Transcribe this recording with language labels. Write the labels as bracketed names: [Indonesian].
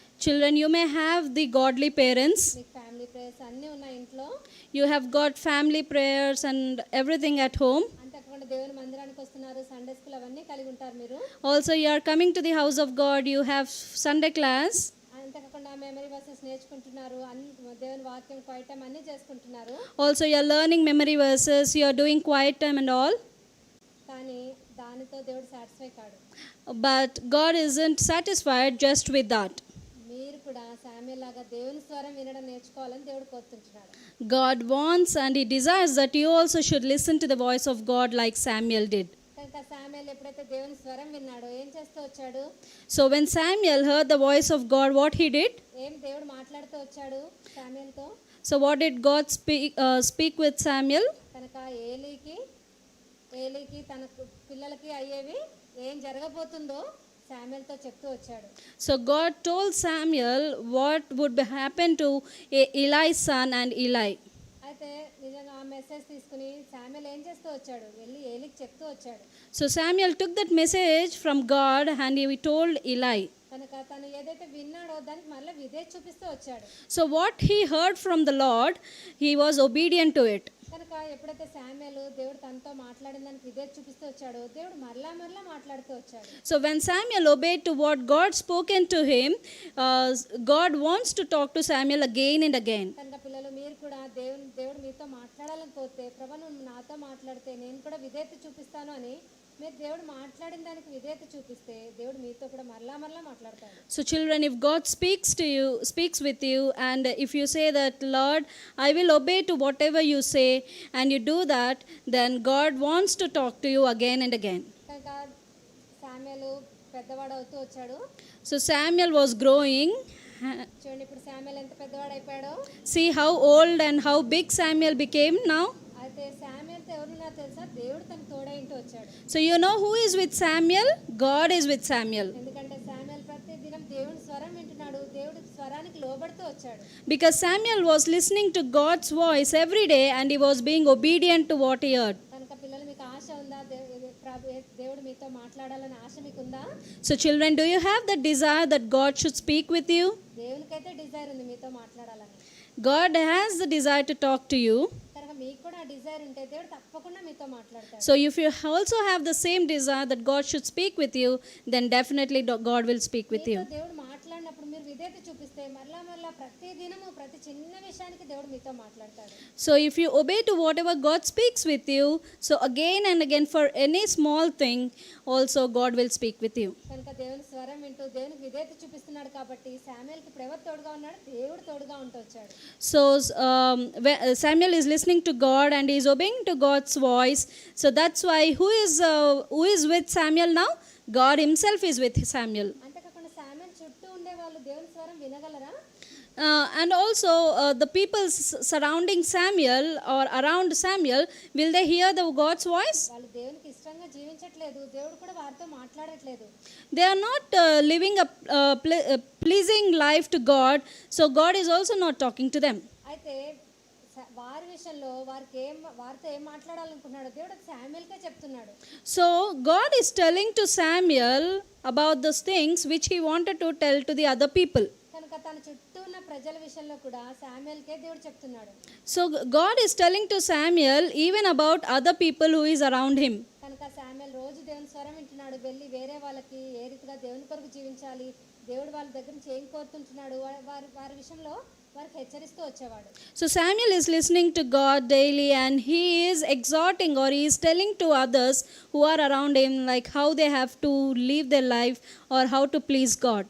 [English] Children, you may have the godly parents. [Telugu] మీకు family prayers అన్నీ ఉన్నాయి ఇంట్లో. [English] You have got family prayers and everything at home. [Telugu] అంతేకాకుండా దేవుని మందిరానికి వస్తున్నారు, సండే స్కూల్ అవన్నీ కలిగి ఉంటారు మీరు. [English] Also you are coming to the house of God, you have Sunday class. [Telugu] అంతేకాకుండా మెమరీ వర్సెస్ నేర్చుకుంటున్నారు, దేవుని వాక్యం క్వైట్ టైం అన్నీ చేసుకుంటున్నారు. [English] Also you are learning memory verses, you are doing quiet time and all. [Telugu] కానీ దానితో దేవుడు సాటిస్ఫై కాడు. [English] But God isn't satisfied just with that. [Telugu] మీరు కూడా శామ్యూల్ లాగా దేవుని స్వరం వినడం నేర్చుకోవాలని దేవుడు కోరుతుంటున్నాడు. [English] God wants and he desires that you also should listen to the voice of God like Samuel did. [Telugu] కనుక శామ్యూల్ ఎప్పుడైతే దేవుని స్వరం విన్నాడో ఏం చేస్తూ వచ్చాడు? [English] So when Samuel heard the voice of God, what he did? [Telugu] ఏం దేవుడు మాట్లాడుతూ వచ్చాడు శామ్యూల్తో? [English] So what did God speak with Samuel? [Telugu] కనుక ఏలీకి తన పిల్లలకి అయ్యేవి ఏం జరగబోతుందో శామ్యూల్తో చెప్తూ వచ్చాడు. [English] So God told Samuel what would happen to Eli's son and Eli. [Telugu] అయితే నిజంగా ఆ మెసేజ్ తీసుకుని శామ్యూల్ ఏం చేస్తూ వచ్చాడు? వెళ్ళి ఏలీకి చెప్తూ వచ్చాడు. [English] So Samuel took that message from God and he told Eli. [Telugu] కనుక తను ఏదైతే విన్నాడో దానికి మళ్ళీ విధేయత చూపిస్తూ వచ్చాడు. [English] So what he heard from the Lord, he was obedient to it. [Telugu] కనుక ఎప్పుడైతే శామ్యూల్ దేవుడు తనతో మాట్లాడిన దానికి విధేయత చూపిస్తూ వచ్చాడో దేవుడు మరలా మాట్లాడుతూ వచ్చాడు. [English] So when Samuel obeyed to what God spoken to him, God wants to talk to Samuel again and again. [Telugu] కనుక పిల్లలు మీరు కూడా దేవుడు మీతో మాట్లాడాలని కోరితే ప్రభు నువ్వు నాతో మాట్లాడితే నేను కూడా విధేయత చూపిస్తాను అని మీరు దేవుడు మాట్లాడిన దానికి విధేయత చూపిస్తే దేవుడు మీతో కూడా మరలా మాట్లాడతాడు. [English] So children, if God speaks with you and if you say that, Lord, I will obey to whatever you say, and you do that, then God wants to talk to you again and again. [Telugu] కనుక Samuel పెద్దవాడు అవుతూ వచ్చాడు. [English] So Samuel was growing. [Telugu] చూడండి ఇప్పుడు Samuel ఎంత పెద్దవాడు అయిపోయాడో. [English] See how old and how big Samuel became now. [Telugu] అది అయితే శామ్యూల్తో ఎవరున్నా తెలుసా, దేవుడు తన తోడైంటూ వచ్చాడు. [English] So you know who is with Samuel? God is with Samuel. [Telugu] ఎందుకంటే శామ్యూల్ ప్రతి దినం దేవుని స్వరం వింటున్నాడు, దేవుడి స్వరానికి లోబడుతూ వచ్చాడు. [English] Because Samuel was listening to God's voice every day and he was being obedient to what he heard. [Telugu] కనుక పిల్లలు మీకు ఆశ ఉందా, దేవుడు మీతో మాట్లాడాలని ఆశ మీకుందా? [English] So children, do you have the desire that God should speak with you? [Telugu] దేవునికైతే Dzire ఉంది మీతో మాట్లాడాలని. [English] God has the desire to talk to you. [Telugu] కనుక మీకు కూడా ఆ డిజైర్ ఉంటే దేవుడు తప్పకుండా మీతో మాట్లాడతాడు. [English] So if you also have the same desire that God should speak with you, then definitely God will speak with [Telugu] మీతో [English] you. [Telugu] దేవుడు మాట్లాడినప్పుడు మీరు విధేయత చూపిస్తే మరలా ప్రతి దినము ప్రతి చిన్న విషయానికి దేవుడు మీతో మాట్లాడతాడు. [English] So if you obey to whatever God speaks with you, so again and again for any small thing, also God will speak with you. [Telugu] కనుక దేవుని స్వరం వింటూ దేవునికి విధేయత చూపిస్తున్నాడు కాబట్టి శామ్యూల్కి ఇప్పుడు ఎవరు తోడుగా ఉన్నాడు, దేవుడు తోడుగా ఉంటూ వచ్చాడు. [English] So Samuel is listening to God and he is obeying to God's voice. So that's why who is with Samuel now? God himself is with Samuel. [Telugu] అంతేకాకుండా శామ్యూల్ చుట్టూ ఉండే వాళ్ళు దేవుని స్వరం వినగలరా? [English] And also the people surrounding Samuel or around Samuel, will they hear the God's voice? [Telugu] వాళ్ళు దేవునికి ఇష్టంగా జీవించట్లేదు, దేవుడు కూడా వారితో మాట్లాడట్లేదు. [English] They are not living a pleasing life to God, so God is also not talking to them. [Telugu] అయితే వారి విషయంలో వారితో ఏం మాట్లాడాలనుకున్నాడో దేవుడు శామ్యూల్కే చెప్తున్నాడు. [English] So God is telling to Samuel about those things which he wanted to tell to the other people. [Telugu] కనుక తన చుట్టూ ఉన్న ప్రజల విషయంలో కూడా శామ్యూల్కే దేవుడు చెప్తున్నాడు. [English] So God is telling to Samuel even about other people who is around him. [Telugu] కనుక శామ్యూల్ రోజు దేవుని స్వరం వింటున్నాడు, వెళ్ళి వేరే వాళ్ళకి ఏ రీతిగా దేవుని కొరకు జీవించాలి, దేవుడు వాళ్ళ దగ్గర నుంచి ఏం కోరుతుంటున్నాడు, వారి విషయంలో వారికి హెచ్చరిస్తూ వచ్చేవాడు. [English] So Samuel is listening to God daily and he is exhorting or he is telling to others who are around him like how they have to live their life or how to please God.